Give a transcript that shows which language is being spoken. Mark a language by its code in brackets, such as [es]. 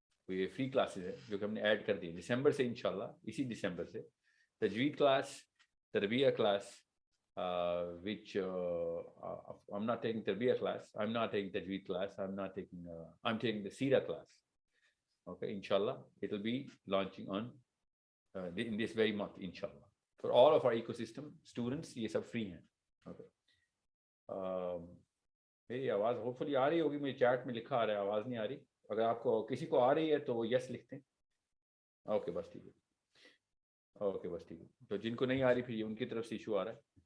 [hi] ये free classes है जो कि हमने ऐड कर दी दिसंबर से, इंशाल्लाह इसी दिसंबर से. [en] तजवीद क्लास, तरबिया class, which I'm not taking tarbiya class, I'm not taking tajweed class, I'm taking the Sira class. Okay, inshallah it will be launching on in this very month, inshallah, for all of our ecosystem students. [hi] ये सब free हैं. Okay, मेरी आवाज़ hopefully आ रही होगी. मेरे chat में लिखा आ रहा है आवाज़ नहीं आ रही. अगर आपको किसी को आ रही है तो यस लिखते हैं. ओके बस ठीक है. ओके बस ठीक है. तो जिनको नहीं आ रही फिर ये उनकी तरफ से इशू आ रहा है.